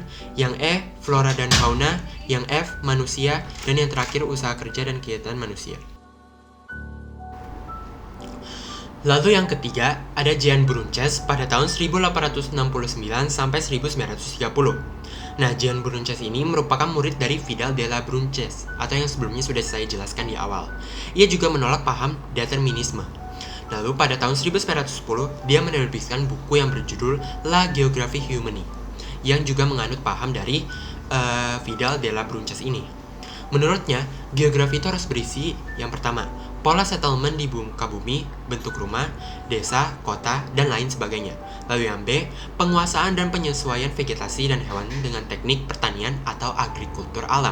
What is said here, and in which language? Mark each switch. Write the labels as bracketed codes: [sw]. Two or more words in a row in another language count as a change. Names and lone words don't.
[id] Yang E, flora dan fauna. Yang F, manusia. Dan yang terakhir, usaha kerja dan kegiatan manusia. Lalu yang ketiga, ada Jean Brunches pada tahun 1869 sampai 1930. Nah, Jean Brunches ini merupakan murid dari Vidal de la Brunches, atau yang sebelumnya sudah saya jelaskan di awal. Ia juga menolak paham determinisme. Lalu pada tahun 1910, dia menerbitkan buku yang berjudul La Géographie humaine, yang juga menganut paham dari Vidal de la Brunches ini. Menurutnya, geografi itu harus berisi yang pertama, pola settlement di muka bumi, bentuk rumah, desa, kota, dan lain sebagainya. Lalu yang B, penguasaan dan penyesuaian vegetasi dan hewan dengan teknik pertanian atau agrikultur alam.